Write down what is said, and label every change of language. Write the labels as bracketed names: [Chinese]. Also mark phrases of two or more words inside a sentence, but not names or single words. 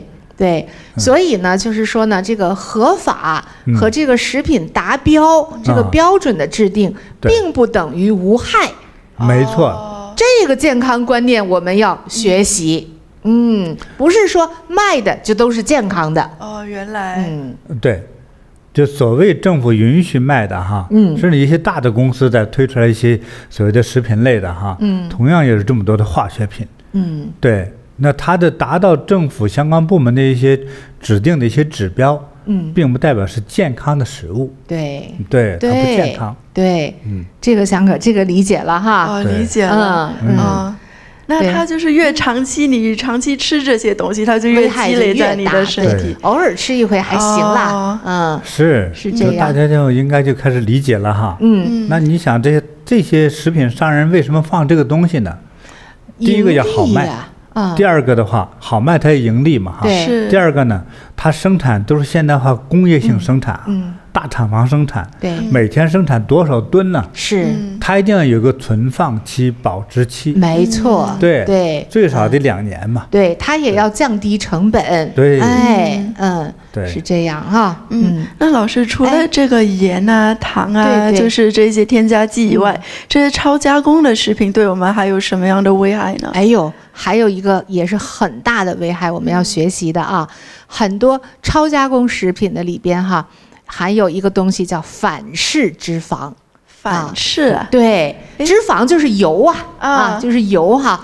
[Chinese] 对，所以呢，就是說呢，這個合法和這個食品達標這個標準的制定，並不等於無害。沒錯，這個健康觀念我們要學習。不是說賣的就都是健康的。哦，原來。對，就所謂政府允許賣的哈，甚至一些大的公司在推出來一些所謂的食品類的哈，同樣也是這麼多的化學品。對。那它的達到政府相關部門的一些指定的一些指標，並不代表是健康的食物。对，它不健康。对，這個翔可這個理解了哈。理解了。那它就是越長期，你長期吃這些東西，它就越積累在你的身體。偶爾吃一回還行啦。是這樣。大家就應該就開始理解了哈。那你想這些食品商人為什麼放這個東西呢？第一個要好賣。第二個的話，好賣它也盈利嘛哈。第二個呢，它生產都是現代化工業性生產，大廠房生產，每天生產多少噸呢？是，它一定要有個存放期、保質期。沒錯，對，最少得2年嘛。對，它也要降低成本。對，對，是這樣哈。那老師除了這個鹽啊、糖啊，就是這些添加劑以外，這些超加工的食品對我們還有什麼樣的危害呢？還有一個也是很大的危害，我們要學習的啊。很多超加工食品的裡邊哈，含有一個東西叫反式脂肪。反式？對，脂肪就是油就是油哈。